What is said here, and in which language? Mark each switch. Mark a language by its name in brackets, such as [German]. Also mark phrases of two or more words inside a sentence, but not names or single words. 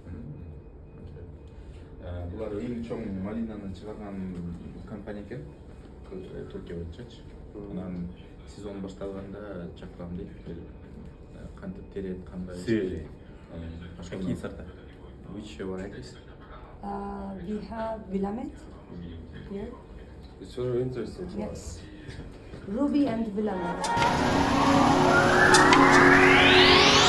[Kyrgyz] Булар эң чоң малинаны чыгарган компания экен. Түркия боюнчачы. Анан сезон башталганда чакырам дейт. Кантип терет, кандай. [Russian] Какие сорта? [English] Which varieties? We have Willamette here. It's very interesting. Yes. Ruby and Willamette.